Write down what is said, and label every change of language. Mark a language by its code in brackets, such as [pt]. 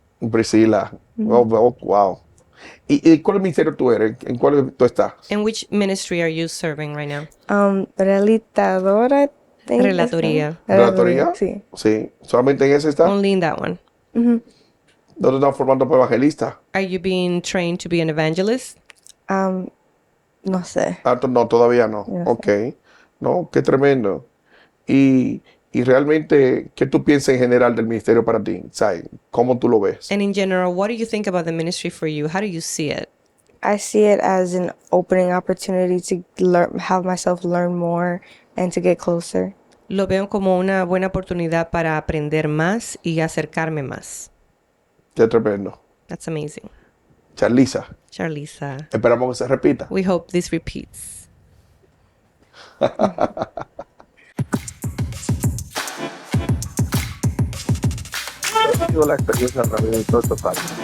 [es] Priscila. Oh, wow. ¿Y cuál ministerio tú eres? ¿En cuál tú estás? [en] And which ministry are you serving right now? [es] Relatadora, [en] I think. [es] Relatoría. ¿Relatoría? Sí. Sí. ¿Solamente en ese está? [en] Only in that one. [es] ¿No te están formando para evangelista? [en] Are you being trained to be an evangelist? [es] No sé. No, todavía no. No sé. Ok. No, qué tremendo. Y realmente, ¿qué tú piensas en general del ministerio para ti? ¿Sabes? ¿Cómo tú lo ves? [en] And in general, what do you think about the ministry for you? How do you see it? I see it as an opening opportunity to learn, have myself learn more and to get closer. [es] Lo veo como una buena oportunidad para aprender más y acercarme más. Qué tremendo. [en] That's amazing. Sharlyssa, Sharlyssa, [es] esperamos que se repita. [en] we hope this repeats. [es] Ha sido la experiencia a través de todos estos años.